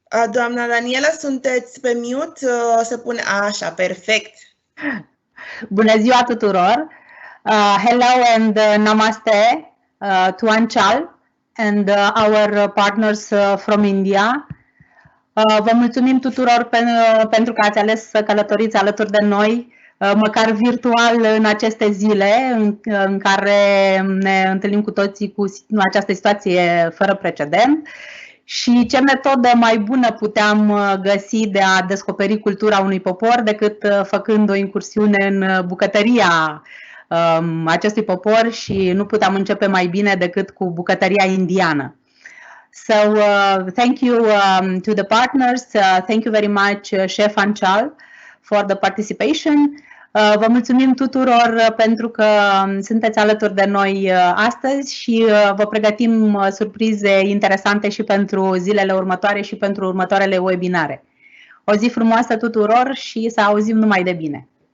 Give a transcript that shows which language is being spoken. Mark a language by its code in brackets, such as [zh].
[ro] Doamna Daniela, sunteți pe mute? Se pune așa, perfect. Bună ziua tuturor! [en] Hello and namaste to Anchal and our partners from India. [ro] Vă mulțumim tuturor pentru că ați ales să călătoriți alături de noi, măcar virtual, în aceste zile în care ne întâlnim cu toții cu această situație fără precedent. Și ce metodă mai bună puteam găsi de a descoperi cultura unui popor decât făcând o incursiune în bucătăria acestui popor, și nu puteam începe mai bine decât cu bucătăria indiană. [en] So thank you to the partners, thank you very much Chef Anchal for the participation. [ro] Vă mulțumim tuturor pentru că sunteți alături de noi astăzi și vă pregătim surprize interesante și pentru zilele următoare și pentru următoarele webinare. O zi frumoasă tuturor și să auzim numai de bine.